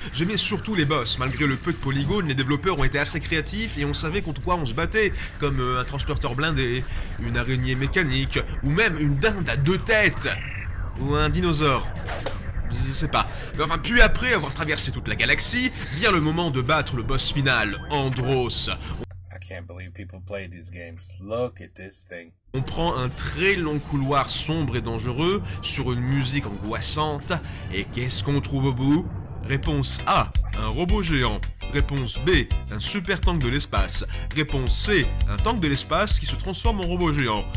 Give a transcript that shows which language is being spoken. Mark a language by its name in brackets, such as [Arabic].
[French] J'aimais surtout les boss, malgré le peu de polygones, les développeurs ont été assez créatifs et on savait contre quoi on se battait, comme un transporteur blindé, une araignée mécanique, ou même une dinde à 2 têtes, ou un dinosaure. Je sais pas. Mais enfin, puis après avoir traversé toute la galaxie, vient le moment de battre le boss final, Andros. [English] I can't believe people play these games. Look at this thing. [French] On prend un très long couloir sombre et dangereux sur une musique angoissante. Et qu'est-ce qu'on trouve au bout? Réponse A, un robot géant. Réponse B, un super tank de l'espace. Réponse C, un tank de l'espace qui se transforme en robot géant.